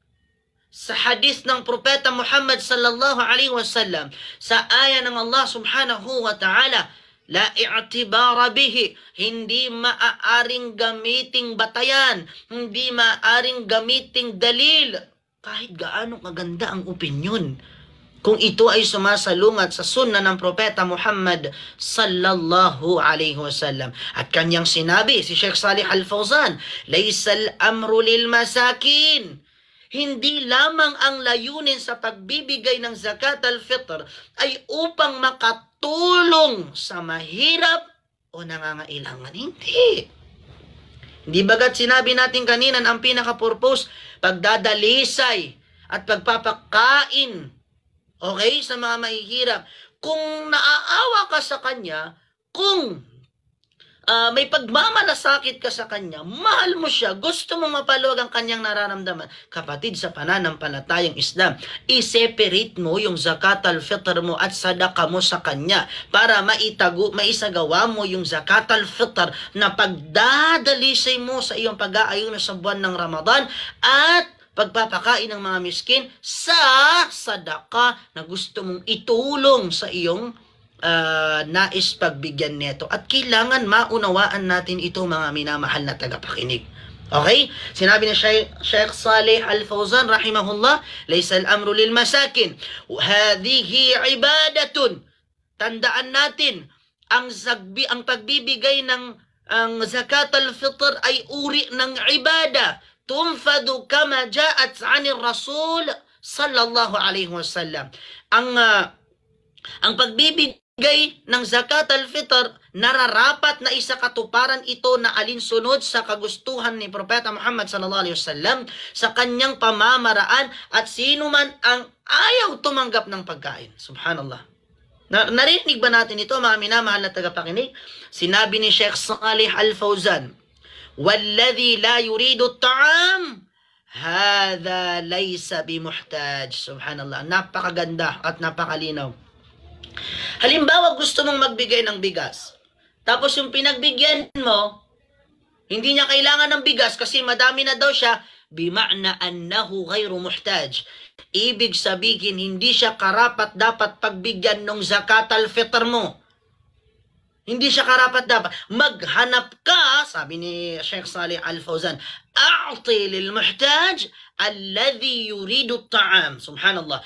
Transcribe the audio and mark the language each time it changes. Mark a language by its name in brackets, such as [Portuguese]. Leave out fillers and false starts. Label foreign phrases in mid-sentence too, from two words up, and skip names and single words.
[Filipino] sa hadith ng Propeta Muhammad [Arabic] صلى الله عليه وسلم, [Filipino] sa aya ng Allah [Arabic] سبحانه وتعالى, لا اعتبار به, [Filipino] hindi maaaring gamiting batayan, hindi maaaring gamiting dalil, kahit gaano kaganda ang opinyon, kung ito ay sumasalungat sa sunna ng Propeta Muhammad [Arabic] صلى الله عليه وسلم. [Filipino] At kanyang sinabi, si Sheikh Salih Al-Fawzan, [Arabic] ليس الأمر للمساكين, [Filipino] hindi lamang ang layunin sa pagbibigay ng [Arabic] زكاة الفطر [Filipino] ay upang makatulong sa mahirap o nangangailangan. Hindi. Hindi bagat sinabi natin kanina ang pinaka-purpose, pagdadalisay at pagpapakain, okay, sa mga mahihirap. Kung naaawa ka sa kanya, kung may pagmamalasakit ka sa kanya, mahal mo siya, gusto mo mapaluwag ang kanyang nararamdaman, kapatid sa pananampalatayang Islam, i-separate mo yung [Arabic] زكاة الفطر [Filipino] mo at sadaka mo sa kanya para maisagawa mo yung [Arabic] زكاة الفطر [Filipino] na pagdadalisay mo sa iyong pag-aayuno sa buwan ng Ramadan at pagpapakain ng mga miskin sa sadaka na gusto mong itulong sa iyong nais pagbigyan nito. At kailangan maunawaan natin ito, mga minamahal na tagapakinig. Okay? Sinabi ni Sheikh Salih Al-Fawzan rahimahullah, [Arabic] ليس الأمر للمساكين، هذه عبادة. [Filipino] Tandaan natin, ang pagbibigay ng [Arabic] زكاة الفطر [Filipino] ay uri ng ibada. [Arabic] تنفذ كما جاءت عن الرسول صلى الله عليه وسلم. [Filipino] Ang pagbibigay ng [Arabic] زكاة الفطر, [Filipino] nararapat na isakatuparan ito na alinsunod sa kagustuhan ni Propeta Muhammad [Arabic] صلى الله عليه وسلم [Filipino] sa kanyang pamamaraan at sino man ang ayaw tumanggap ng pagkain. Subhanallah. Narinig ba natin ito, mga minamahal na tagapakinig? Sinabi ni Sheikh Salih Al-Fawzan, [Arabic] "والذي لا يريد الطعام، هذا ليس بمحتاج." [Filipino] Subhanallah. Napakaganda at napakalinaw. Halimbawa, gusto mong magbigay ng bigas. Tapos yung pinagbigyan mo, hindi niya kailangan ng bigas kasi madami na daw siya, [Arabic] بمعنى أنه غير محتاج. [Filipino] Ibig sabihin, hindi siya karapat dapat pagbigyan ng [Arabic] زكاة الفطر [Filipino] mo. Hindi siya karapat dapat. Maghanap ka, sabi ni Sheikh Salih Al-Fawzan, [Arabic] أعط للمحتاج الذي يريد الطعام. [Filipino] Subhanallah.